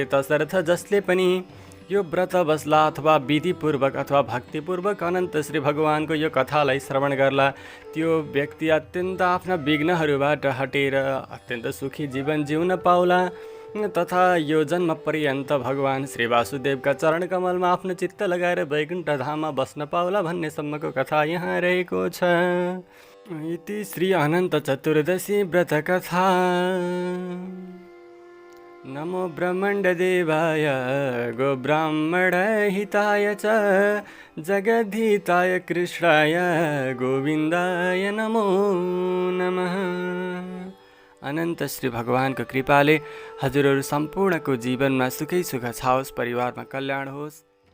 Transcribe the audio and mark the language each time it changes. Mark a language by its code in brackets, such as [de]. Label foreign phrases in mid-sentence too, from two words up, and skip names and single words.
[ne] तसर्थ जसले पनि यो व्रत बस्ला अथवा विधिपूर्वक अथवा भक्तिपूर्वक अनन्त श्री भगवानको यो कथालाई श्रवण गर्ला त्यो व्यक्ति अत्यन्त आफ्ना विघ्नहरूबाट हटेर अत्यन्त सुखी जीवन जिउन पाउला तथा यो जन्म पर्यन्त भगवान श्री वासुदेवका चरण कमलमा आफ्नो चित्त लगाएर वैकुण्ठ धाममा बस्न पाउला भन्नेसम्मको कथा यहाँ रहेको छ। इति श्री अनन्त चतुर्दशी व्रत कथा। [sa] नमो ब्रह्मण्डदेवाय गो ब्राह्मण हिताय च जगद्धिताय कृष्णाय गोविन्दाय नमो नमः। [ne] अनन्त श्री भगवानको कृपाले हजुरहरू सम्पूर्णको जीवनमा सुखै सुख छाओस्, परिवारमा कल्याण होस्।